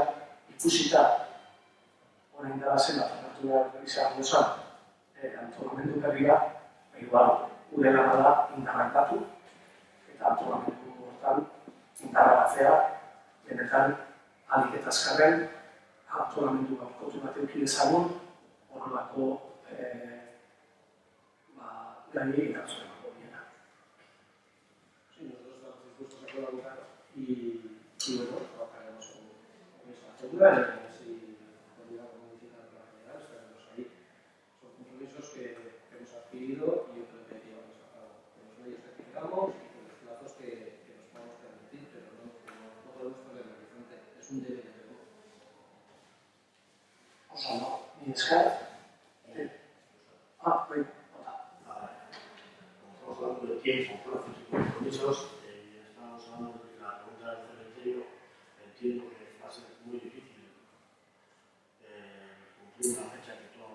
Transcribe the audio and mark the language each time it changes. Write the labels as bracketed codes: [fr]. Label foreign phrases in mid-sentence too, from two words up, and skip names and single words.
[eu] ikusita orain dara zen alternatu behar izan duzan antolamendu berria, gure lana da indarrak batu, eta antolamendu hortan indarra batzea, benetan alik eta azkarren, antolamendu gaurkotu bat euki dezagun, horrelako gaiei erantzun horiena. [es] Sí, nosotros estamos dispuestos a colaborar y bueno, trabajaremos con esa figura y a ver si podríamos modificar la realidad, estaremos ahí. Son compromisos que hemos adquirido y yo creo que hay que llevarlos a cabo con los medios que tengamos y con los plazos que nos podamos permitir, pero no podemos poner el horizonte, es un debe de luego. [eu] Mi esker. Bai. [es] Estamos hablando de tiempo, plazos y compromisos. Estamos hablando de la pregunta del cementerio. Entiendo que va a ser muy difícil cumplir una fecha que